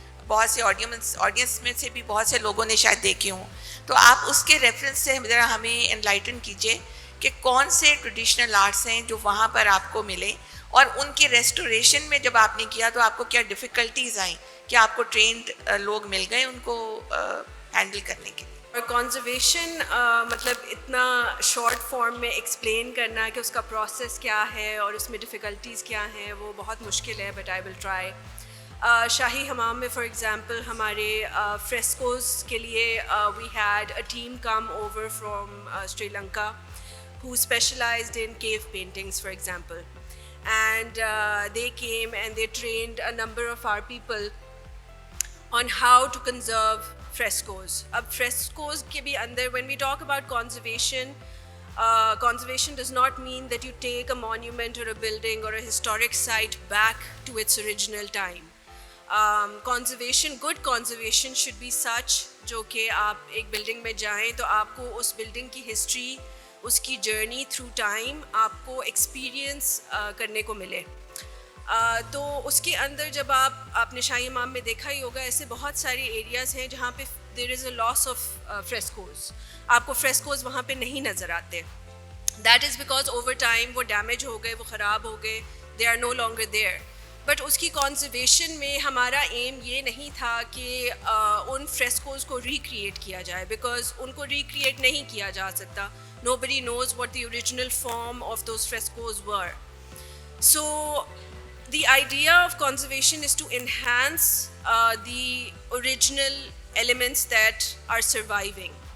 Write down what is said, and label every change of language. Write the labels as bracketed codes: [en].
[ur] بہت سے آڈینس میں سے بھی بہت سے لوگوں نے شاید دیکھے ہوں, تو آپ اس کے ریفرنس سے ذرا ہمیں انلائٹن کیجیے کہ کون سے ٹریڈیشنل آرٹس ہیں جو وہاں پر آپ کو ملے, اور ان کی ریسٹوریشن میں جب آپ نے کیا تو آپ کو کیا ڈیفیکلٹیز آئیں, کہ آپ کو ٹرینڈ لوگ مل گئے ان کو ہینڈل کرنے کے لیے. اور کنزرویشن مطلب اتنا شارٹ فارم میں ایکسپلین کرنا کہ اس کا پروسیس کیا ہے اور اس میں ڈیفیکلٹیز کیا ہیں وہ بہت مشکل ہے, [en] But I will try. [ur] شاہی حمام میں [en] for example [ur] ہمارے فریسکوز کے لیے [en] We had a team come over from Sri Lanka who specialized in cave paintings for example, and they came and they trained a number of our people on how to conserve frescoes. [ur] Ab frescoes ke bhi andar, [en] when we talk about conservation, conservation does not mean that you take a monument or a building or a historic site back to its original time. Conservation, good conservation should be such [ur] jo ke aap ek building mein jaएं to aapko us building ki history, اس کی journey through time آپ کو experience کرنے کو ملے. تو اس کے اندر جب آپ نے شاہی حمام میں دیکھا ہی ہوگا, ایسے بہت سارے ایریاز ہیں جہاں پہ [en] there is a loss of frescoes, [ur] آپ کو فریسکوز وہاں پہ نہیں نظر آتے. [en] that is because over time [ur] وہ ڈیمیج ہو گئے, وہ خراب ہو گئے, [en] They are no longer there. [ur] But اس کی کنزرویشن میں ہمارا ایم یہ نہیں تھا کہ ان فریسکوز کو ریکریٹ کیا جائے, بیکاز ان کو ریکریٹ نہیں کیا جا سکتا. [en] Nobody knows what the original form of those frescoes were. So the idea of conservation is to enhance the original elements that are surviving.